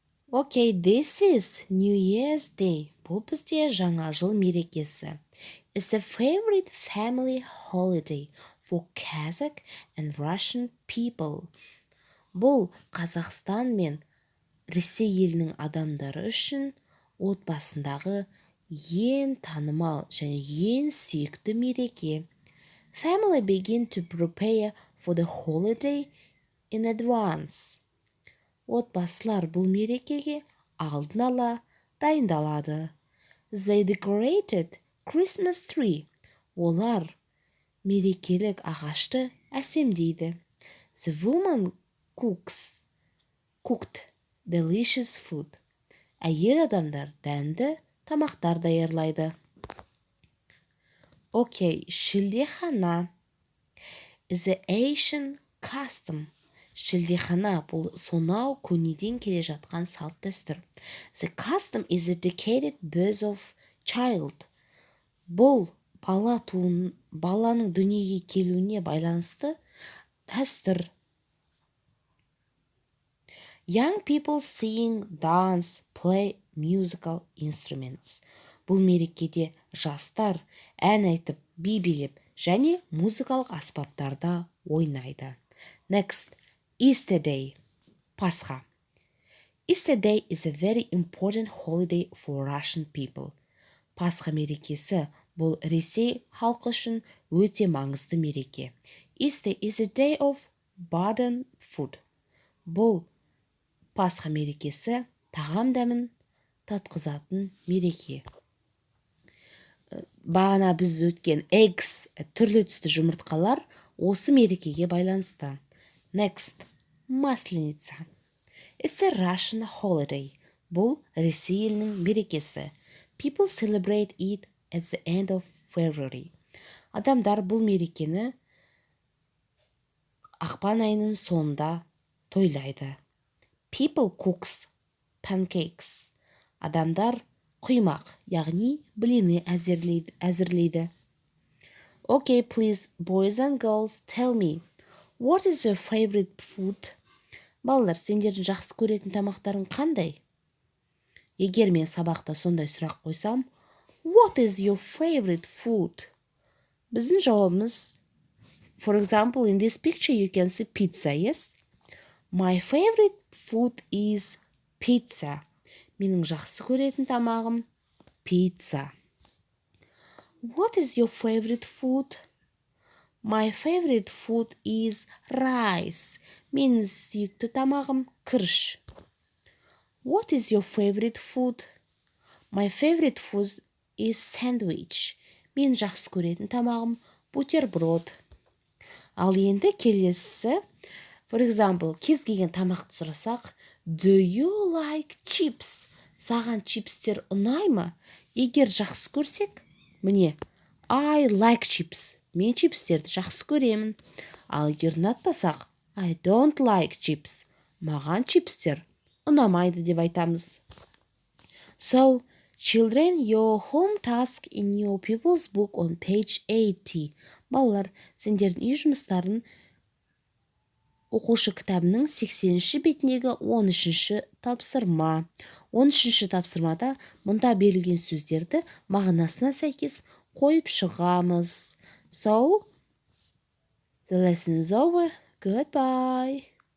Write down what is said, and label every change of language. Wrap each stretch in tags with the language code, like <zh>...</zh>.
<en>Okay, this is New Year's Day.</en> <kk>Бұл бізде жаңа жыл мерекесі.</kk> <en>It's a favorite family holiday for Kazakh and Russian people.</en> <kk>Бұл Қазақстан мен Ресей елінің адамдары үшін отбасындағы ең танымал және ең сүйікті мереке.</kk> <en>Family begin to prepare for the holiday in advance.</en> <kk>Отбасылар бұл мерекеге алдын ала дайындалады.</kk> <en>They decorated Christmas tree.</en> <kk>Олар мерекелік ағашты әсемдейді.</kk> <en>The woman cooked delicious food.</en> <kk>Әйел адамдар дәмді тамақтар даярлайды.</kk> <en>Okay, шілдехана is an Asian custom.</en> <kk>Шілдехана бұл сонау көнеден келе жатқан салт дәстүр.</kk> <en>The custom is a dedicated birth of child.</en> <kk>Бұл баланың дүниеге келуіне байланысты дәстүр.</kk> <en>Young people sing, dance, play musical instruments.</en> <kk>Бұл мерекеде жастар ән айтып, би билеп және музыкалық аспаптарда ойнайды.</kk> <en>Next, Easter Day, Пасха. Easter Day is a very important holiday for Russian people.</en> <kk>Пасха мерекесі бұл Ресей халқы үшін өте маңызды мереке.</kk> <en>Easter is a day of modern food.</en> <kk>Бұл Пасха мерекесі тағам дәмін татқызатын мереке. Бағана біз өткен eggs, түрлі түсті жұмыртқалар осы мерекеге байланысты.</kk> <en>Next, Масленица. It's a Russian holiday.</en> <kk>Бұл Ресей елінің мерекесі.</kk> <en>People celebrate it at the end of February.</en> <kk>Адамдар бұл мерекені ақпан айының соңында тойлайды.</kk> <en>People cooks pancakes.</en> <kk>Адамдар құймақ, яғни блины әзірлейді.</kk> <en>Okay, please, boys and girls, tell me, what is your favorite food?</en> <kk>Балалар, сендердің жақсы көретін тамақтарың қандай? Егер мен сабақта сондай сұрақ қойсам,</kk> <en>what is your favorite food?</en> <kk>Біздің жауабымыз,</kk> <en>for example, in this picture you can see pizza, yes? My favorite food is pizza.</en> <kk>Менің жақсы көретін тамағым pizza.</kk> <en>What is your favorite food? My favorite food is rice.</en> <kk>Менің сүйікті тамағым күріш.</kk> <en>What is your favorite food? My favorite food is sandwich.</en> <kk>Мен жақсы көретін тамағым бутерброд. Ал енді келесісі,</kk> <en>for example,</en> <kk>кез келген тамақты сұрасақ,</kk> <en>do you like chips?</en> <kk>Саған чипстер ұнай ма? Егер жақсы көрсек, міне,</kk> <en>I like chips.</en> <kk>Мен чипстерді жақсы көремін. Ал егер ұнатпасақ,</kk> <en>I don't like chips.</en> <kk>Маған чипстер ұнамайды деп айтамыз.</kk> <en>So, children, your home task in your pupils book on page 80.</en> <kk>Балалар, сендердің үй жұмыстарын оқушы кітабының 80-ші бетіндегі 13-ші тапсырма. 13-ші тапсырмада мұнда берілген сөздерді мағынасына сәйкес қойып шығамыз.</kk> <en>So, the lesson is over. Goodbye.</en>